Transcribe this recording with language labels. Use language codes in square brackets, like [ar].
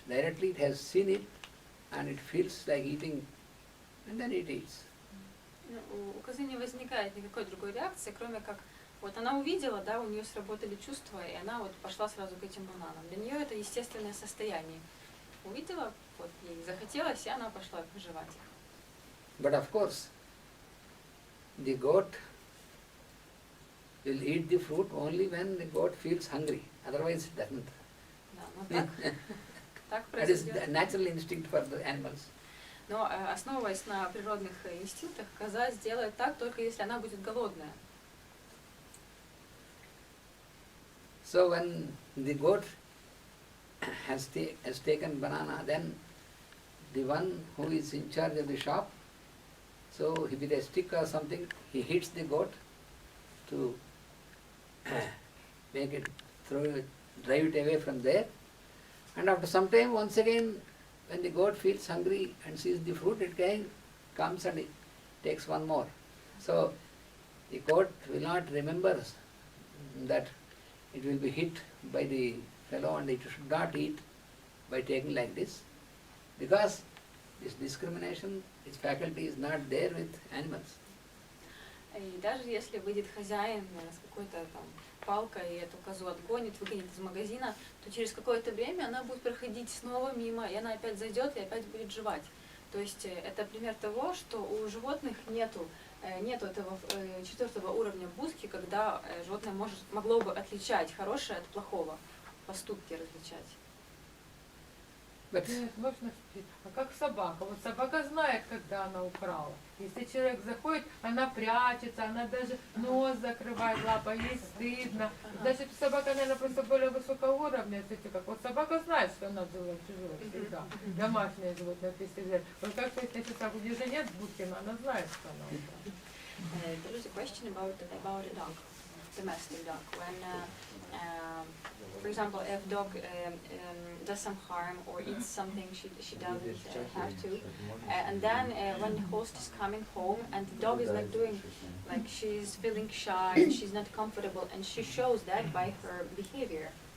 [en] Directly it has seen it and it feels like eating, and then it eats. [ru] У козы не возникает никакой другой реакции, кроме как вот она увидела, да, у нее сработали чувства, и она вот пошла сразу к этим бананам. Для нее это естественное состояние. Увидела, вот ей захотелось, и она пошла жевать их. [en] But of course, the goat will eat the fruit only when the goat feels hungry. Otherwise it doesn't. [ru] Да, но так [en] That is [ru] происходит. [en] the natural instinct for the animals. [ru] Но основываясь на природных инстинктах, коза сделает так, только если она будет голодная. [en] So when the goat has taken banana, then the one who is in charge of the shop, so he with a stick or something, he hits the goat to make it, drive it away from there. And after some time, once again, when the goat feels hungry and sees the fruit, it again comes and it takes one more. So the goat will not remember that it will be hit by the fellow and it should not eat by taking like this, because this discrimination, its faculty is not there with animals. [ru] И даже если выйдет хозяин с какой-то там палкой и эту козу отгонит, выгонит из магазина, то через какое-то время она будет проходить снова мимо, и она опять зайдет и опять будет жевать. То есть это пример того, что у животных нету этого четвертого уровня будки, когда животное могло бы отличать хорошее от плохого, поступки различать. Нет, можно спросить, а как собака? Вот собака знает, когда она украла. Если человек заходит, она прячется, она даже нос закрывает лапой, ей стыдно. Значит, собака, наверное, просто более высокого уровня. Смотрите, как вот собака знает, что она взяла чужое всегда. Домашнее животное, если взять. Вот как если собака, у нее же нет будки, но она знает, что она украла. [en] There is a question about a dog, domestic dog. When, for example, if dog does some harm or eats something she doesn't have to, and then when the host is coming home and the dog is like doing, like she's feeling shy, and she's not comfortable, and she shows that by her behavior.